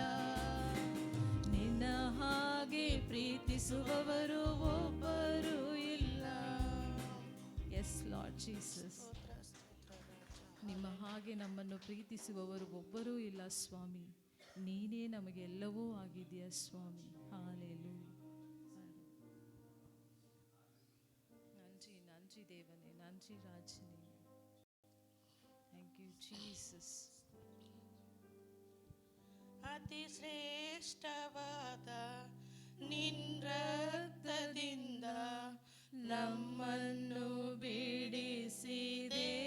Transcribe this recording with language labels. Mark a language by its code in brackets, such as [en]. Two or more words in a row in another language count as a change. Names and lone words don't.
[kn] ನಿನ್ನ ಹಾಗೆ ಪ್ರೀತಿಸುವವರು ಒಬ್ಬರೂ ಇಲ್ಲ. [en] Yes Lord Jesus, [kn] ನಿಮ್ಮ ಹಾಗೆ ನಮ್ಮನ್ನು ಪ್ರೀತಿಸುವವರು ಒಬ್ಬರೂ ಇಲ್ಲ ಸ್ವಾಮಿ. ನೀನೇ ನಮಗೆ ಎಲ್ಲವೂ ಆಗಿದೆಯಾ ಸ್ವಾಮಿ. ಹಲ್ಲೇಲೂಯಾ. [ta] நன்றி நன்றி தேவனே, நன்றி ராஜனே. [en] Thank you Jesus. [kn] ಅತಿ ಶ್ರೇಷ್ಠವಾದ ನಿನ್ನ ರಕ್ತದಿಂದ ನಮ್ಮನ್ನು ಬಿಡಿಸಿದೆ